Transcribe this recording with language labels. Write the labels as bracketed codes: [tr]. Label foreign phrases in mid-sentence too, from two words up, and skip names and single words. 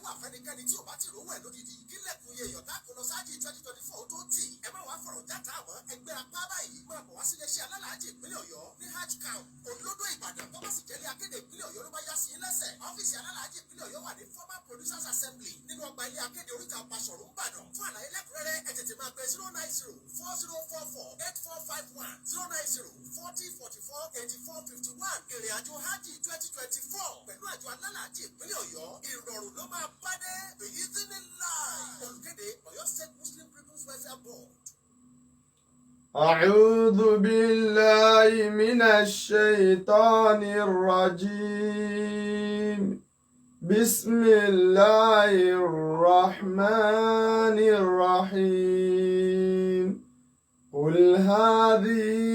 [yo] wà fẹ́nikẹ́ni tí ò bá ti rówó ẹ̀ lódìdí kílẹ̀kùn iye èèyàn táàkùn lọ sáájì 2024 tó tì ẹ má wàá fọ̀rọ̀ játa àmọ́ ẹgbẹ́ apá báyìí máa bọ̀ wá sílé iṣẹ́ alálàájì ìpínlẹ̀ Ọ̀yọ́ ní Hajj camp olódò Ìbàdàn tó bá sì jẹ́lé akéde ìpínlẹ̀ Ọ̀yọ́ ló bá yá sí lẹ́sẹ̀ ọ́fíìsì alálàájì ìpínlẹ̀ Ọ̀yọ́ wà ní [en] former producers assembly [yo] nínú ọgbà ilé akéde oríta Basọ̀rún Ìbàdàn fún àlàyé lẹ́kùnrẹ́rẹ́ ẹ tètè máa pè 09040448451 ìrìn àjò Hajj 2024 pẹ̀lú àjọ alálàájì ìpínlẹ̀ Ọ̀yọ́ ìrọ̀rùn ló máa bá dé èyí tí ní láì olùkéde Ọ̀yọ́ State Muslim People's Welfare Board. [ar] أعوذ بالله من الشيطان الرجيم بسم الله الرحمن الرحيم قل هذه